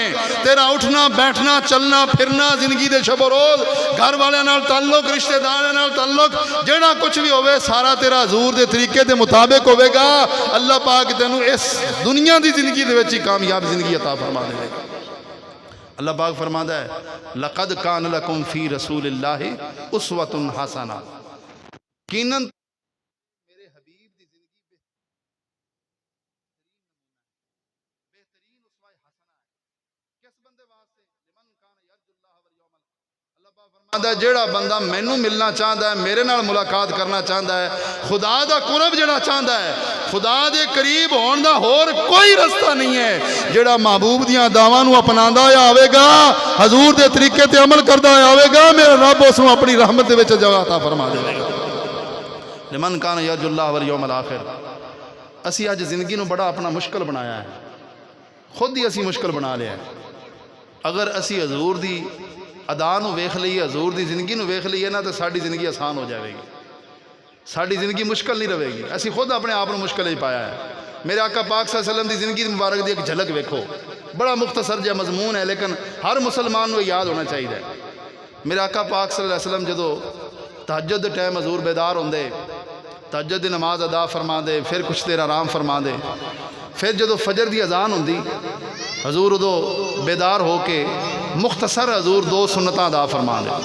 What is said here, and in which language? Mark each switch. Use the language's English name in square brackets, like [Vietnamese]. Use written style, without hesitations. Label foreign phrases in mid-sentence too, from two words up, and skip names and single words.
[Punjabi] تیرا اٹھنا بیٹھنا چلنا پھرنا زندگی کے شب و روز گھر والے نال تعلق رشتے داروں نال تعلق جیہڑا کچھ بھی ہووے سارا تیرا حضور کے طریقے کے مطابق ہووے گا. اللہ پاک تینوں اس دنیا کی زندگی دے وچ ہی کامیاب زندگی عطا فرما دے گا. اللہ پاک فرماتا ہے [Arabic] لقد كان لكم في رسول الله أسوة حسنة. [Punjabi] یقیناً میرے حبیب دی زندگی بہترین اسوہ حسنہ ہے. کس بندے واسطے? [Arabic] لمن كان يرجو الله واليوم. [Punjabi] اللہ پاک فرماتا ہے جیہڑا بندہ مینوں ملنا چاہتا ہے، میرے نال ملاقات کرنا چاہتا ہے، خدا دا قرب جیہڑا چاہتا ہے، خدا دے قریب ہونے کا ہور کوئی رستہ نہیں ہے. جیہڑا محبوب دیاں اداواں نوں اپناندا ہویا آوے گا، حضور دے طریقے تے عمل کردا ہویا آوے گا، میرا رب اوہنوں اپنی رحمت دے وچ جگہ عطا فرما دے گا. [Arabic] لمن كان يرجو الله واليوم الآخر. [Punjabi] اسی اج زندگی نوں بڑا اپنا مشکل بنایا ہے، خود ہی اسی مشکل بنا لیا ہے. اگر اسی حضور دی ادا نوں ویکھ لئیے، حضور دی زندگی نوں ویکھ لئیے نا، تو ساڈی زندگی آسان ہو جائے گی، ساڈی زندگی مشکل نہیں رہے گی. اسی خود اپنے آپ کو مشکل ہی پایا ہے۔ میرے آقا پاک [Arabic] صلى الله عليه وسلم [Punjabi] کی زندگی مبارک کی ایک جھلک ویکھو، بڑا مختصر جیہا مضمون ہے، لیکن ہر مسلمان کو یاد ہونا چاہیے. میرے آقا پاک [Arabic] صلى الله عليه وسلم [Punjabi] جو تہجد کے ٹائم حضور بیدار ہوندے، تہجد کی نماز ادا فرما دے، فیر کچھ دیر آرام فرما دے، فیر جو فجر کی اذان ہوندی حضور اودوں بیدار ہو کے مختصر حضور دو سنتاں ادا فرما دے.